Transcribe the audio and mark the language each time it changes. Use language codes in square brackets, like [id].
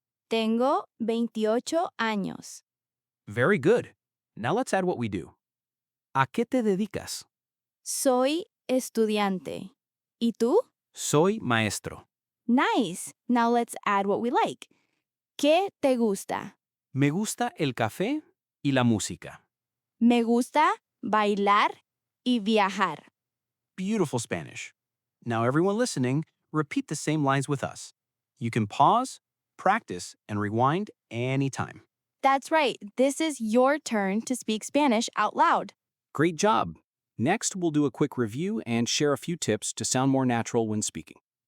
[es] Tengo 28 años. [en] Very good. Now let's add what we do. [es] ¿A qué te dedicas? Soy estudiante. ¿Y tú? Soy maestro. [en] Nice. Now let's add what we like. [es] ¿Qué te gusta? Me gusta el café y la música. Me gusta bailar y viajar. [en] Beautiful Spanish. Now, everyone listening, repeat the same lines with us. You can pause, practice, and rewind anytime. That's right. This is your turn to speak Spanish out loud. Great job. Next, we'll do a quick review and share a few tips to sound more natural when speaking.